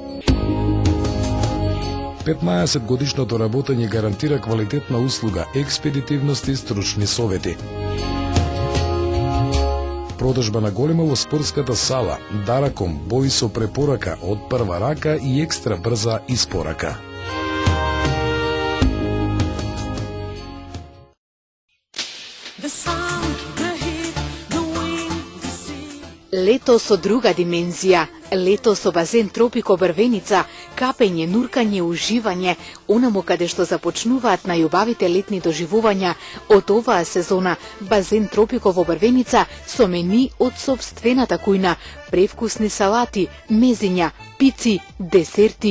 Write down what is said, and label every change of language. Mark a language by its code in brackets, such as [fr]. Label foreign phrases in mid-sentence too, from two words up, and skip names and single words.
[mk] 15 годишното работење гарантира квалитетна услуга, експедитивност и стручни совети. Продажба на голема во спортската сала, Дараком, бои со препорака од прва рака и екстра брза испорака. [en] The sun, the heat, the wind, the sea. [mk] Лето со друга димензија, лето со базен Тропико Брвеница, капење, нуркање, уживање, онамо каде што започнуваат најубавите летни доживувања од оваа сезона, базен Тропико во Брвеница со мени од сопствената кујна, превкусни салати, мезиња, пици, десерти.